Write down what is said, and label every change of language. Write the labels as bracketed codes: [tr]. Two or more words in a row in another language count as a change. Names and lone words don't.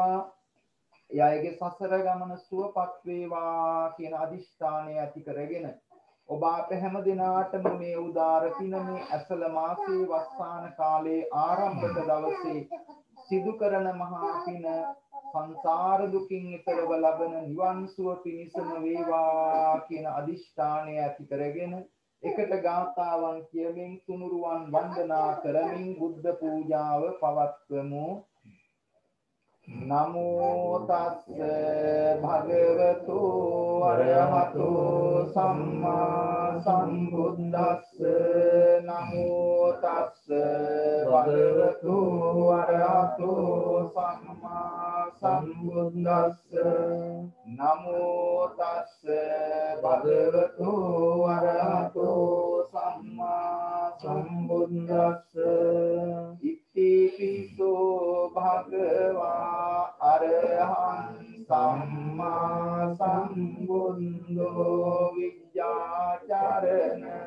[si] එයාගේ සසර ගමන සුවපත් වේවා කියන අදිෂ්ඨානය ඇති කරගෙන ඔබ අප හැම දිනාටම මේ උදාර පින මේ ඇසල මාසයේ වස්සාන කාලයේ ආරම්භක දවසේ සිදු කරන මහා පින සංසාර දුකින් ඈතරව ලබන නිවන් සුව පිණිසම වේවා කියන අදිෂ්ඨානය ඇති කරගෙන එකට ගාථාවන් කියමින් තුනුරුවන් වන්දනා කරමින් බුද්ධ පූජාව පවත්වමු. [pi] නමෝ තස්ස භගවතු අරහතෝ සම්මා සම්බුද්දස්ස නමෝ තස්ස භගවතු අරහතෝ සම්මා සම්බුද්දස්ස නමෝ තස්ස භගවතු අරහතෝ සම්මා සම්බුද්දස්ස ඉතිපිසෝ භගවා අරහං සම්මා සම්බුද්ධෝ විජ්ජාචරණ